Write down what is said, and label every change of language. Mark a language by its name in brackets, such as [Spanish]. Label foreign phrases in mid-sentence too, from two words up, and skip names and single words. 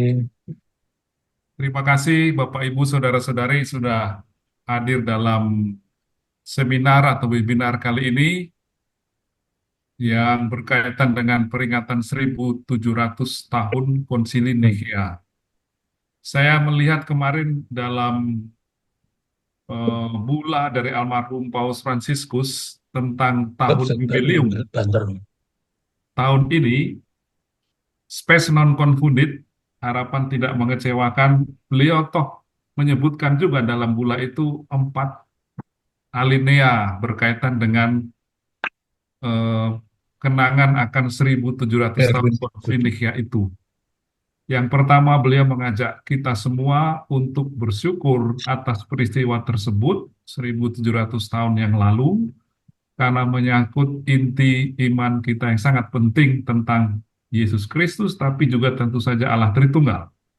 [Indonesian] Terima kasih Bapak Ibu Saudara-saudari sudah hadir dalam seminar atau webinar kali ini yang berkaitan dengan peringatan 1700 tahun Konsili Nikea. Saya melihat kemarin dalam bula dari almarhum Paus Fransiskus tentang tahun jubileum tahun ini, [Latin] Spes non confundit, [Indonesian] harapan tidak mengecewakan. Beliau toh menyebutkan juga dalam bula itu 4 alinea berkaitan dengan eh, kenangan akan 1700 tahun Konsilia itu. Yang pertama, beliau mengajak kita semua untuk bersyukur atas peristiwa tersebut 1700 tahun yang lalu, karena menyangkut inti iman kita yang sangat penting tentang Yesus Kristus, tapi juga tentu saja Allah Tritunggal.